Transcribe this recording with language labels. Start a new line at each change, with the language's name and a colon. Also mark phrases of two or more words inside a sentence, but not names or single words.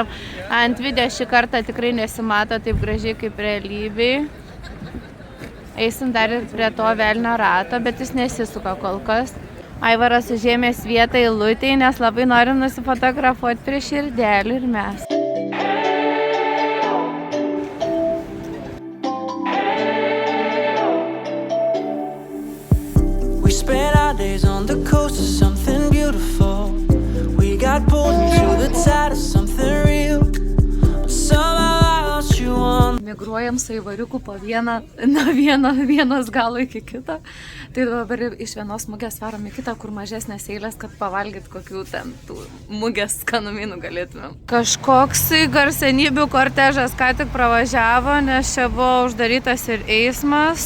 Lithuanian: Ant video šį kartą tikrai nesimato taip gražiai kaip realybėj. Eisim dar ir prie to velnio rato, bet jis nesisuka kol kas. Aivaras užėmės vietą eilutėj, nes labai norim nusifotografuoti prie širdelių ir mes.
English: We spent our days on the coast of something beautiful. We got pulled into the tide of something real. But somehow I lost you on.
Lithuanian: Migruojam su Aivariuku po vienos galo iki kito. Tai dabar iš vienos mugės varom į kitą, kur mažesnės eilės, kad pavalgyt kokių ten tų mugės skanumynų galėtumėm. Kažkoks garsenybių kortežas ką tik pravažiavo, nes čia buvo uždarytas ir eismas.